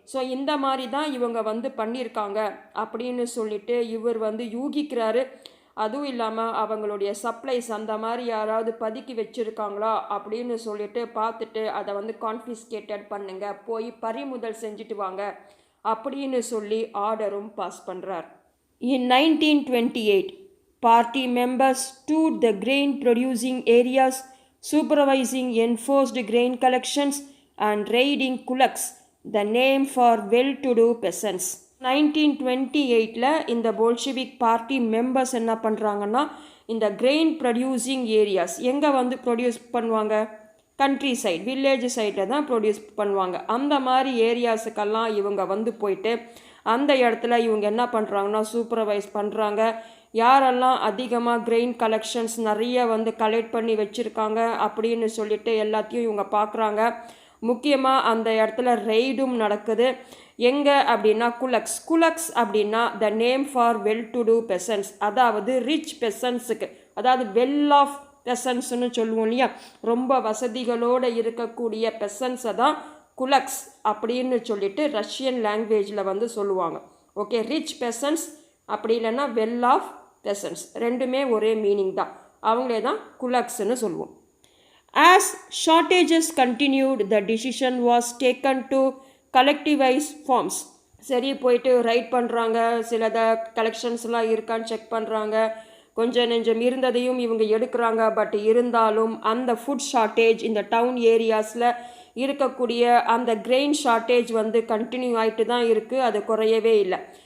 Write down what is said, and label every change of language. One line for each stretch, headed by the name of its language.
Tamil: So இந்த மாதிரி தான் இவங்க பண்ணியிருக்காங்க அப்படின்னு சொல்லிட்டு இவர் யூகிக்கிறாரு. அதுவும் இல்லாமல் அவங்களுடைய சப்ளைஸ் அந்த மாதிரி யாராவது பதுக்கி வச்சுருக்காங்களா அப்படின்னு சொல்லிட்டு பார்த்துட்டு அதை வந்து கான்ஃபிஸ்கேட்டட் பண்ணுங்க, போய் பறிமுதல் செஞ்சுட்டு வாங்க அப்படின்னு சொல்லி ஆர்டரும் பாஸ் பண்ணுறார்.
English: In 1928, party members toured the grain producing areas, supervising enforced grain collections and raiding kulaks, the name for well-to-do peasants.
Tamil: 1928 இந்த போல்ஷிவிக் பார்ட்டி மெம்பர்ஸ் என்ன பண்ணுறாங்கன்னா, இந்த கிரெயின் ப்ரொடியூசிங் ஏரியாஸ் எங்கே வந்து ப்ரொடியூஸ் பண்ணுவாங்க, கண்ட்ரி சைட் வில்லேஜ் சைடில் தான் ப்ரொடியூஸ் பண்ணுவாங்க. அந்த மாதிரி ஏரியாஸுக்கெல்லாம் இவங்க வந்து போயிட்டு அந்த இடத்துல இவங்க என்ன பண்ணுறாங்கன்னா சூப்பர்வைஸ் பண்ணுறாங்க. யாரெல்லாம் அதிகமாக கிரெயின் கலெக்ஷன்ஸ் நிறைய வந்து கலெக்ட் பண்ணி வச்சுருக்காங்க அப்படின்னு சொல்லிட்டு எல்லாத்தையும் இவங்க பார்க்குறாங்க. முக்கியமாக அந்த இடத்துல ரெய்டும் நடக்குது. எங்கே அப்படின்னா குலக்ஸ் அப்படின்னா
English: the name for well to do peasants,
Tamil: அதாவது ரிச் பெசன்ஸுக்கு, அதாவது வெல் ஆஃப் பெசன்ஸ்னு சொல்லுவோம் இல்லையா, ரொம்ப வசதிகளோடு இருக்கக்கூடிய பெசன்ஸை தான் குலக்ஸ் அப்படின்னு சொல்லிட்டு ரஷ்யன் லாங்குவேஜில் வந்து சொல்லுவாங்க. ஓகே, ரிச் பெசன்ஸ் அப்படி இல்லைன்னா வெல் ஆஃப் பெசன்ஸ் ரெண்டுமே ஒரே மீனிங் தான், அவங்களே தான் குலக்ஸ்ன்னு சொல்லுவோம்.
English: As shortages continued, the decision was taken to collectivize farms.
Tamil: சரி, போயிட்டு ரைட் பண்ணுறாங்க, சிலத கலெக்ஷன்ஸ்லாம் இருக்கான்னு செக் பண்ணுறாங்க, கொஞ்சம் நெஞ்சம் இருந்ததையும் இவங்க எடுக்கிறாங்க. பட் இருந்தாலும் அந்த ஃபுட் ஷார்ட்டேஜ் இந்த டவுன் ஏரியாஸில் இருக்கக்கூடிய அந்த கிரெயின் ஷார்ட்டேஜ் வந்து கண்டினியூ ஆகிட்டு தான் இருக்குது, அது குறையவே இல்லை.